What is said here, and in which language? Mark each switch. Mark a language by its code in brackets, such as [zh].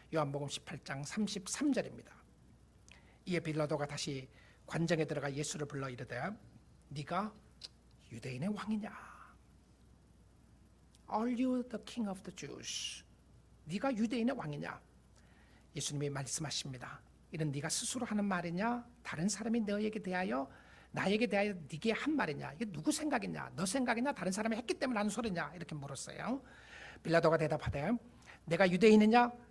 [ko] 요한복음 18장 33절입니다. 이에 빌라도가 다시 관정에 들어가 예수를 불러 이르되 네가 유대인의 왕이냐? [en] Are you the king of the Jews? [ko] 네가 유대인의 왕이냐? 예수님이 말씀하십니다. 이런 네가 스스로 하는 말이냐? 다른 사람이 너에게 대하여 나에게 대하여 네게 한 말이냐? 이게 누구 생각이냐? 너 생각이냐? 다른 사람이 했기 때문에 하는 소리냐? 이렇게 물었어요. 빌라도가 대답하되 내가 유대인이냐?